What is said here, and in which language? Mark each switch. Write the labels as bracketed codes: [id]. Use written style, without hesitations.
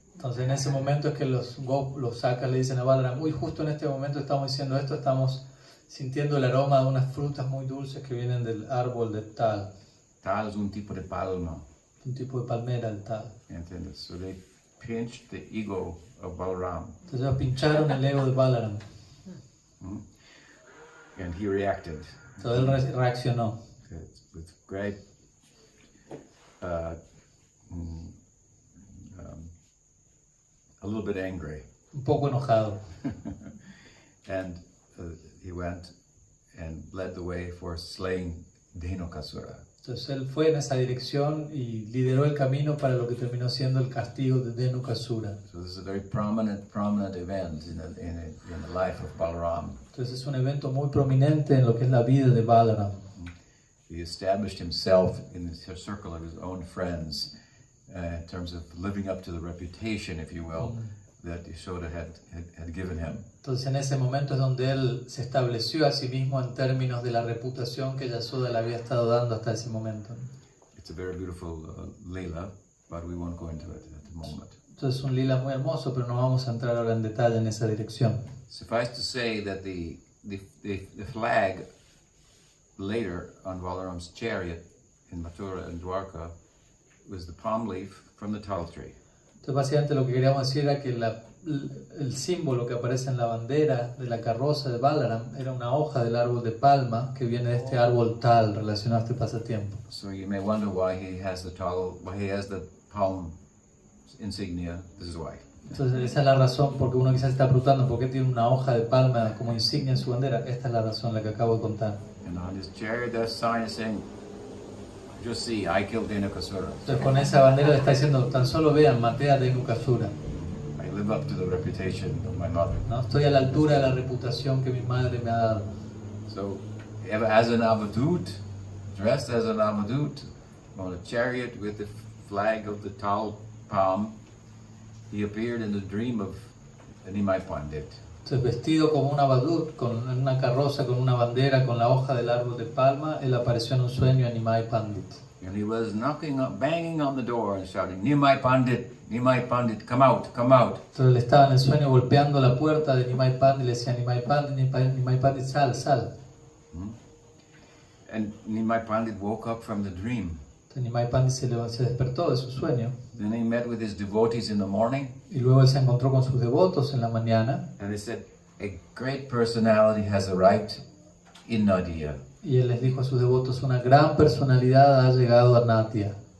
[es] Entonces en ese momento es que los sakas le dicen a Balaram, uy, justo en este momento estamos diciendo esto, estamos sintiendo el aroma de unas frutas muy dulces que vienen del árbol de tal. Tal es un tipo de palma. Un tipo de palmera, el tal. ¿Entiendes? [en] So they pinched the ego of Balaram. [es] Entonces ellos pincharon el ego de Balaram. [en] And he reacted. [es] Entonces él reaccionó. [en] With great a little bit angry. [es] Un poco enojado. [en] And he went and led the way for slaying Dhenukasura. [es] Entonces él fue en esa dirección y lideró el camino para lo que terminó siendo el castigo de Dhenukasura. [en] So this is a very prominent event in the life of Balaram. [es] Entonces es un evento muy prominente en lo que es la vida de Balaram. [en] He established himself in the circle of his own friends in terms of living up to the reputation, if you will, that Yashoda had given him. [es] Entonces en ese momento es donde él se estableció a sí mismo en términos de la reputación que Yashoda le había estado dando hasta ese momento. [en] It's a very beautiful lila, but we won't go into it at the moment. [es] Entonces es un lila muy hermoso, pero no vamos a entrar ahora en detalle en esa dirección. [en] Suffice to say that the flag later on Balaram's chariot in Mathura and Dwarka was the palm leaf from the tal tree. [es] Entonces básicamente lo que queríamos decir era que el símbolo que aparece en la bandera de la carroza de Balaram era una hoja del árbol de palma que viene de este árbol tal relacionado a este pasatiempo. [en] So you may wonder why he has the palm insignia. This is why. [es] Entonces esa es la razón porque uno quizás está preguntando por qué tiene una hoja de palma como insignia en su bandera. Esta es la razón, la que acabo de contar. [en] And on his chariot, that sign is saying, "Just see, I killed Dhenukasura. [es] Entonces con esa bandera le está diciendo, tan solo vean, maté a Dhenukasura. [en] I live up to the reputation of my mother." [es] ¿No? Estoy a la altura de la reputación que mi madre me ha dado. [en] So, as an avadut, dressed as an avadut, on a chariot with the flag of the tal palm, he appeared in the dream of Nimai Pandit. [es] Entonces, vestido como un abadut, en una carroza con una bandera, con la hoja del árbol de palma, él apareció en un sueño a Nimai Pandit. [en] And he was banging on the door and shouting, Nimai Pandit, come out, come out. [es] Entonces él estaba en el sueño golpeando la puerta de Nimai Pandit y le decía, Nimai Pandit, sal, sal. [en] And Nimai Pandit woke up from the dream. [es] Entonces Nimai Pandit se despertó de su sueño. [en] Then he met with his devotees in the morning. [es] Y luego él se encontró con sus devotos en la mañana. [en] And they said, a great personality has arrived in Nadia. [es] Y él les dijo a sus devotos, una gran personalidad ha llegado a Nadia.